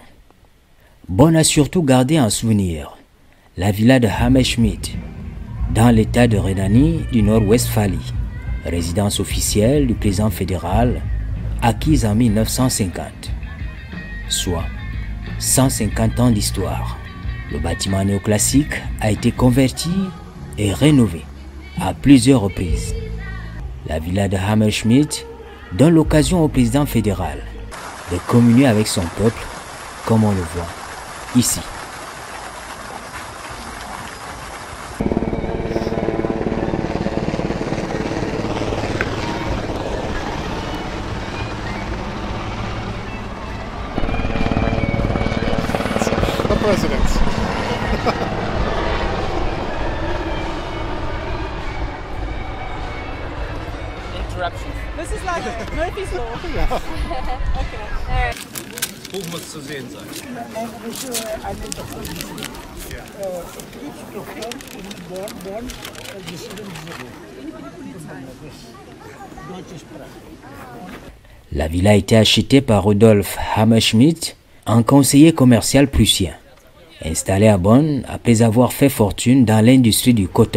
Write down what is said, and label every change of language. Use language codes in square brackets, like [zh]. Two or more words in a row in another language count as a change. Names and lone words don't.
[fr] Bonn a surtout gardé en souvenir la villa de Hammerschmidt dans l'état de Rhénanie du Nord-Westphalie, résidence officielle du président fédéral acquise en 1950, soit 150 ans d'histoire. Le bâtiment néoclassique a été converti et rénové à plusieurs reprises. La villa de Hammerschmidt donne l'occasion au président fédéral de communier avec son peuple comme on le voit ici. [en] The presidents. Interruption. This is like Murphy's Law. Yeah. Okay. All right. [de] Wo muss zu sehen sein? [fr] La villa a été achetée par Rudolf Hammerschmidt, un conseiller commercial prussien, installé à Bonn après avoir fait fortune dans l'industrie du coton.